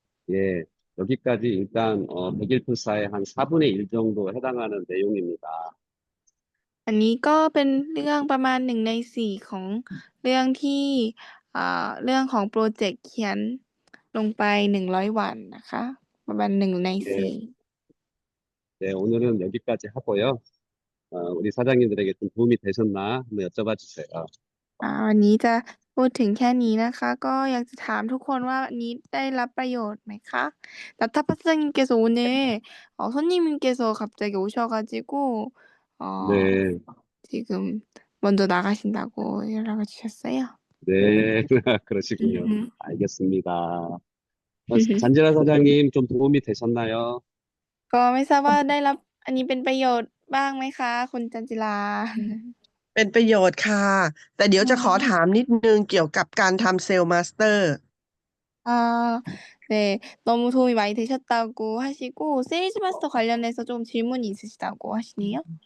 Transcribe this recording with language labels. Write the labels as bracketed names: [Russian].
[Korean] 예, 여기까지 일단 101풀사의 한 4분의 1 정도 해당하는 내용입니다. [Thai] อันนี้ก็เป็นเรื่องประมาณ1/4ของเรื่องที่เรื่องของโปรเจกต์เขียนลงไป100วันนะคะ ประมาณ1/4 [Korean] 네, 오늘은 여기까지 하고요. 우리 사장님들에게 좀 도움이 되셨나 한번 여쭤봐 주세요. [Thai] วันนี้จะพูดถึงแค่นี้นะคะ ก็อยากจะถามทุกคนว่าวันนี้ได้รับประโยชน์ไหมคะ [Korean] 나타파 사장님께서 오늘 손님께서 갑자기 오셔가지고 네, 지금 먼저 나가신다고 연락을 주셨어요. 네, 그러시군요. 음. 알겠습니다. 잔지라 사장님 좀 도움이 되셨나요? [Thai] ก็ไม่ทราบว่าได้รับอันนี้เป็นประโยชน์บ้างไหมคะคุณจันจิรา เป็นประโยชน์ค่ะ แต่เดี๋ยวจะขอถามนิดนึงเกี่ยวกับการทำเซลล์มาสเตอร์ [Korean] 네, 너무 도움이 많이 되셨다고 하시고 세일즈 마스터 관련해서 좀 질문이 있으시다고 하시네요.